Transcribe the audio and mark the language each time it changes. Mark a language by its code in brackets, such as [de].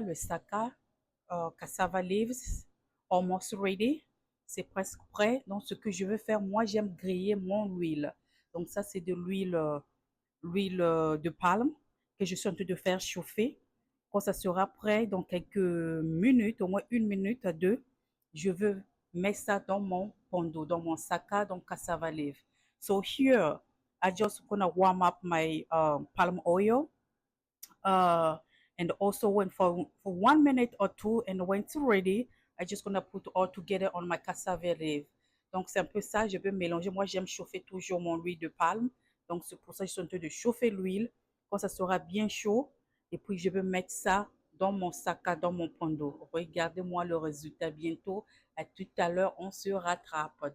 [en] Le saka, cassava leaves, almost ready. [fr] C'est presque prêt. Donc, ce que je veux faire, moi, j'aime griller mon huile. Donc, ça, c'est de l'huile de palme que je suis en train de faire chauffer. Quand ça sera prêt, dans quelques minutes, au moins 1 minute à deux, je veux mettre ça dans mon pondo, dans mon saka, donc cassava leaf. [en] So here, I just gonna warm up my palm oil. Uh, and also when for 1 minute or two, and when it's ready, I just gonna put all together on my cassava leaf. [fr] Donc c'est un peu ça, je vais mélanger. Moi j'aime chauffer toujours mon huile de palme. Donc c'est pour ça que je suis en train de chauffer l'huile. Quand ça sera bien chaud, et puis je vais mettre ça dans mon sac, dans mon pondo. Regardez-moi le résultat bientôt. À tout à l'heure, on se rattrape.